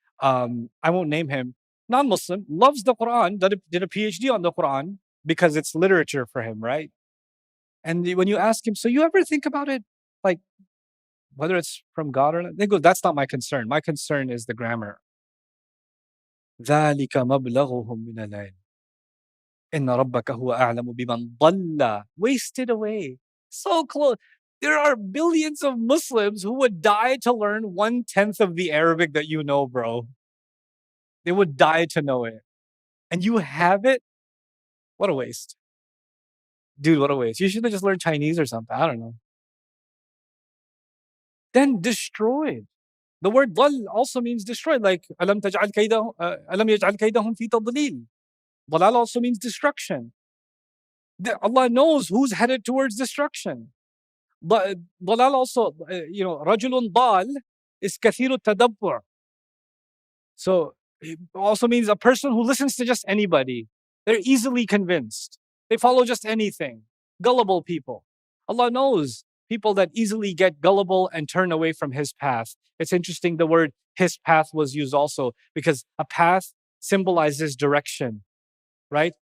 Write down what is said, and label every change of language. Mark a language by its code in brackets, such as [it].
[en] I won't name him. Non-Muslim, loves the Quran, did a PhD on the Quran, because it's literature for him, right? And when you ask him, so you ever think about it, like whether it's from God or not? They go, that's not my concern. My concern is the grammar. [ar] ذَلِكَ مَبْلَغُهُم مِّنَ الْعِلْمِ إِنَّ رَبَّكَ هُوَ أَعْلَمُ بِمَنْ ضَلَّ, [en] wasted away. So close. There are billions of Muslims who would die to learn 1/10 of the Arabic that you know, bro. They would die to know it. And you have it. What a waste. Dude, what a waste. You should have just learned Chinese or something. I don't know. Then destroyed. The word ضل also means destroyed, like [ar] ألم تجعل كيدهم ألم يجعل كيدهم في تضليل. [en] ضلال also means destruction. Allah knows who's headed towards destruction. [ar] ضلال also, رجل ضال is كثير التدبر. [en] So it also means a person who listens to just anybody. They're easily convinced. They follow just anything. Gullible people. Allah knows people that easily get gullible and turn away from His path. It's interesting the word His path was used also because a path symbolizes direction, right?